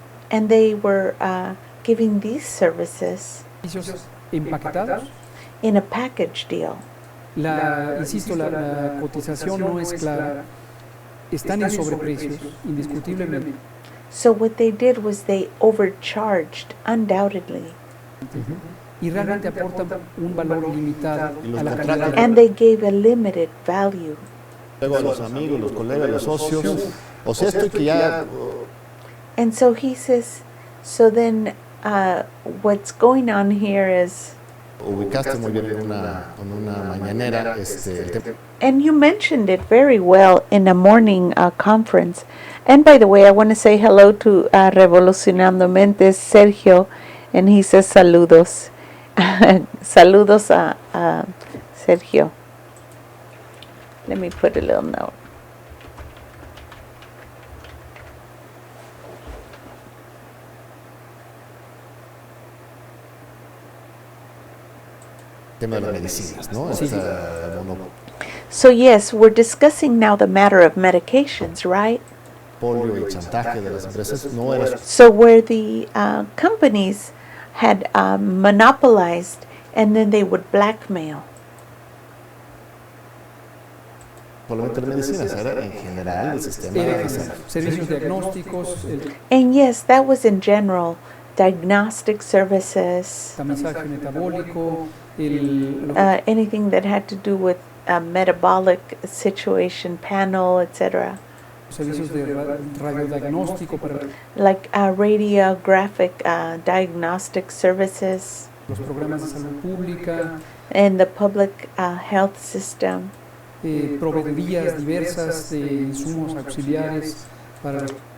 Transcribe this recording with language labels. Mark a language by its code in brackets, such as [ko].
[en] And they were giving these services [es] servicios empaquetados. [en] in a package deal. [es] Insisto, la cotización no es clara. Están en sobreprecios, indiscutiblemente. [en] So what they did was they overcharged, undoubtedly. [es] Y realmente aportan un valor limitado Y los a la contratan. calidad. [en] And they gave a limited value. [es] Luego a los amigos, los colegas, los socios. O sea, esto que ya [en] And so he says, so then what's going on here is, [es] ubicaste muy bien en una mañanera el tema. [en] and you mentioned it very well in a morning conference. And by the way, I want to say hello to Revolucionando Mentes, Sergio, and he says saludos. [es] Saludos a Sergio. [en] Let me put a little note. [es] Tema de las medicinas, ¿no? Sí. Esta [en] So yes, we're discussing now the matter of medications, right? [es] monopolio y chantaje de las empresas no era [en] So where the companies had monopolized and then they would blackmail. [es] solamente las medicinas, era en general el sistema Era de salud. servicios diagnósticos, el [en] And yes, that was in general, diagnostic services, [es] tamizaje metabólico, [en] anything that had to do with metabolic situation, panel, etc. [es] servicios de radiodiagnóstico para [en] Like radiographic diagnostic services [es] los programas de salud pública, [en] in the public health system. [es] proveedurías diversas de insumos auxiliares para los